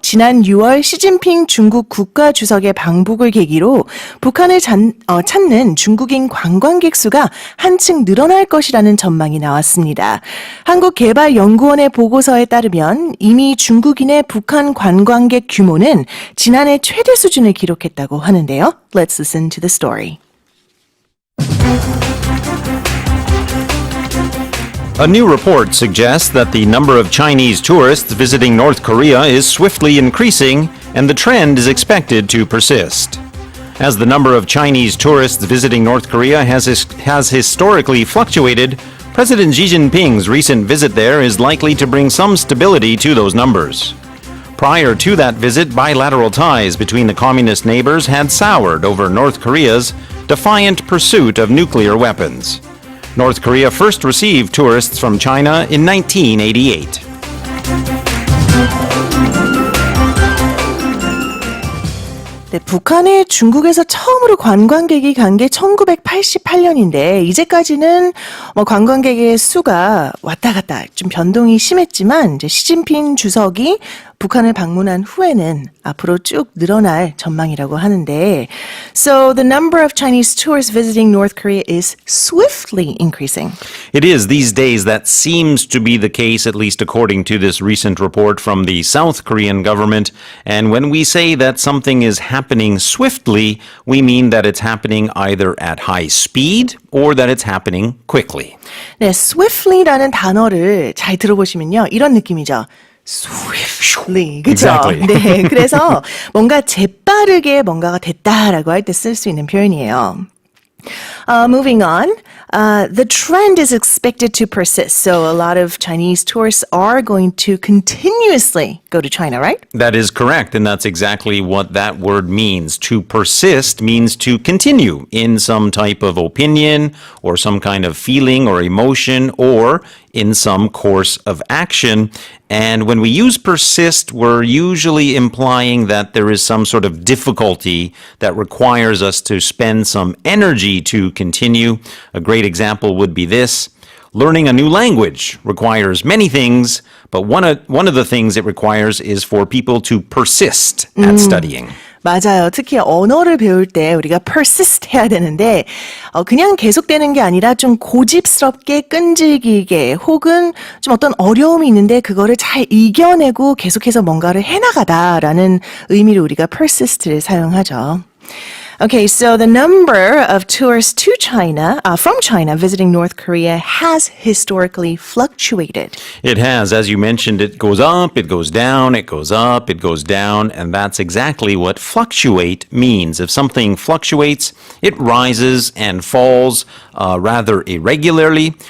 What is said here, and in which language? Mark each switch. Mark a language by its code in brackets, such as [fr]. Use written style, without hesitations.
[ko] 지난 6월 시진핑 중국 국가주석의 방북을 계기로 북한을 찾는 중국인 관광객 수가 한층 늘어날 것이라는 전망이 나왔습니다. 한국개발연구원의 보고서에 따르면 이미 중국인의 북한 관광객 규모는 지난해 최대 수준을 기록했다고 하는데요. [en] Let's listen to the story. A new report suggests that the number of Chinese tourists visiting North Korea is swiftly increasing, and the trend is expected to persist. As the number of Chinese tourists visiting North Korea has historically fluctuated, President Xi Jinping's recent visit there is likely to bring some stability to those numbers. Prior to that visit, bilateral ties between the communist neighbors had soured over North Korea's defiant pursuit of nuclear weapons. North Korea first received tourists from China in 1988. [ko] 네, 북한에 중국에서 처음으로 관광객이 간 게 1988년인데 이제까지는 관광객의 수가 왔다 갔다 좀 변동이 심했지만 이제 시진핑 주석이 북한을 방문한 후에는 앞으로 쭉 늘어날 전망이라고 하는데 [en] So the number of Chinese tourists visiting North Korea is swiftly increasing. It is these days that seems to be the case, at least according to this recent report from the South Korean government. And when we say that something is happening swiftly, we mean that it's happening either at high speed or that it's happening quickly. [ko] 네, swiftly라는 단어를 잘 들어보시면요. 이런 느낌이죠. swiftly. 그죠? [en] Exactly. [ko] 네, 그래서 뭔가 재빠르게 뭔가가 됐다라고 할 때 쓸 수 있는 표현이에요. [en] Moving on, the trend is expected to persist. So a lot of Chinese tourists are going to continuously go to China, right? That is correct, and that's exactly what that word means. To persist means to continue in some type of opinion or some kind of feeling or emotion or in some course of action. And when we use persist, we're usually implying that there is some sort of difficulty that requires us to spend some energy to continue. A great example would be this. Learning a new language requires many things, but one of the things it requires is for people to persist at studying. [ko] 맞아요. 특히 언어를 배울 때 우리가 persist 해야 되는데 그냥 계속되는 게 아니라 좀 고집스럽게 끈질기게 혹은 좀 어떤 어려움이 있는데 그거를 잘 이겨내고 계속해서 뭔가를 해나가다라는 의미로 우리가 persist를 사용하죠. [en] Okay, so the number of tourists to China, from China visiting North Korea has historically fluctuated. It has, as you mentioned, it goes up, it goes down, it goes up, it goes down, and that's exactly what fluctuate means. If something fluctuates, it rises and falls rather irregularly.